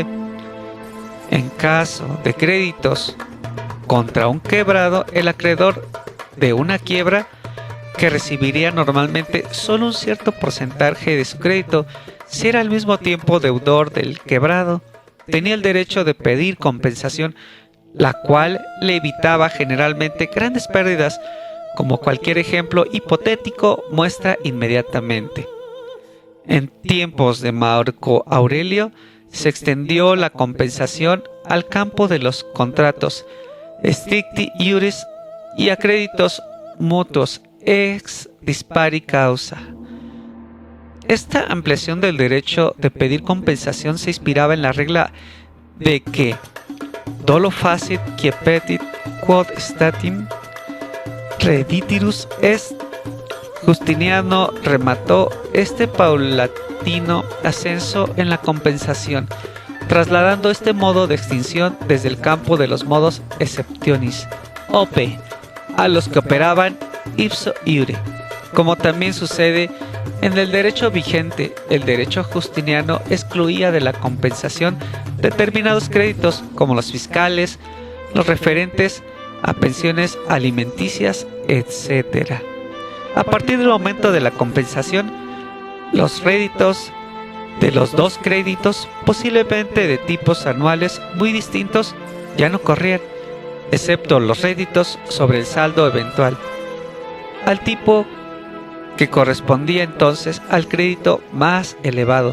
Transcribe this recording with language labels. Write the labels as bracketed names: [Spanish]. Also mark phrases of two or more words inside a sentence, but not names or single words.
[Spanish] En caso de créditos contra un quebrado, el acreedor de una quiebra, que recibiría normalmente solo un cierto porcentaje de su crédito, si era al mismo tiempo deudor del quebrado, tenía el derecho de pedir compensación, la cual le evitaba generalmente grandes pérdidas, como cualquier ejemplo hipotético muestra inmediatamente. En tiempos de Marco Aurelio se extendió la compensación al campo de los contratos [Latin] stricti iuris [Spanish] y a créditos mutuos [Latin] ex dispari causa. [Spanish] Esta ampliación del derecho de pedir compensación se inspiraba en la regla de que [Latin] dolo facit qui petit quod statim Reditirus est, [Spanish] Justiniano remató este paulatino ascenso en la compensación, trasladando este modo de extinción desde el campo de los modos exceptionis, op, a los que operaban [Latin] ipso iure. [Spanish] Como también sucede en el derecho vigente, el derecho justiniano excluía de la compensación determinados créditos como los fiscales, los referentes a pensiones alimenticias, etc. A partir del momento de la compensación, los réditos de los dos créditos, posiblemente de tipos anuales muy distintos, ya no corrían, excepto los réditos sobre el saldo eventual, al tipo que correspondía entonces al crédito más elevado.